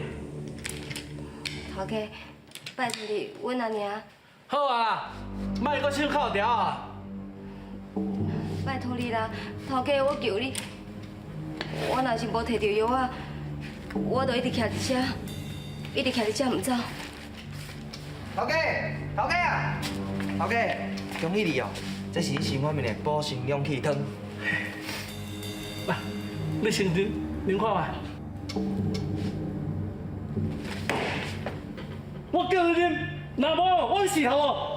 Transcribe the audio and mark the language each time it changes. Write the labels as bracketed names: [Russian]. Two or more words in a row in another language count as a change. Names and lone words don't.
[Min Nan Chinese] 头家，拜托你，阮阿娘。好啊啦，莫搁手扣条啊！拜托你啦，头家，我求你，我若是无摕到药啊，我就一直徛伫遮，一直徛伫遮唔走。头家，头家啊，头家，恭喜你哦！这是你新发明的补肾氧气汤。来，你先啉看卖。我叫你啉，若无我死头哦！